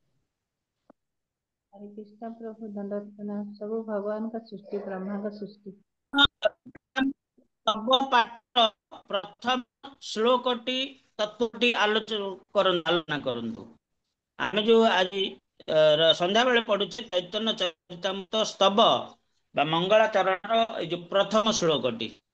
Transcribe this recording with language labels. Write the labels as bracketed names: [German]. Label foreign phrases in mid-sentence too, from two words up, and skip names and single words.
[Hindi] हरे कृष्ण प्रभु, दंडवत प्रणाम। सब भगवान का सृष्टि, ब्रह्मा का सृष्टि। [Odia] ତବ ପାଠ ପ୍ରଥମ ଶ୍ଲୋକଟି ତତ୍ତ୍ୱଟି ଆଲୋଚନା କରନ୍ତୁ। ଆମେ ଯୋଉ ଆଜି ସନ୍ଧ୍ୟାବେଳେ ପଢୁଛେ ଚୈତନ୍ୟ ଚରିତାମୃତ ସ୍ତବ ବା ମଙ୍ଗଳାଚରଣର ଏଇ ଯୋଉ ପ୍ରଥମ ଶ୍ଲୋକଟି।